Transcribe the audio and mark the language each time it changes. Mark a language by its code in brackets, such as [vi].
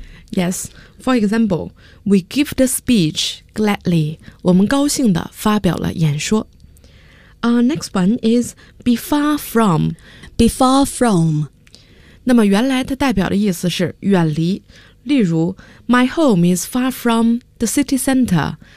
[en] Yes, for example, we give the speech gladly. [zh] 我们高兴的发表了演说。 [en] Next one is be far from. Be far from. [zh] 那么原来它代表的意思是远离。 [en] 例如 ,my home is far from the city center.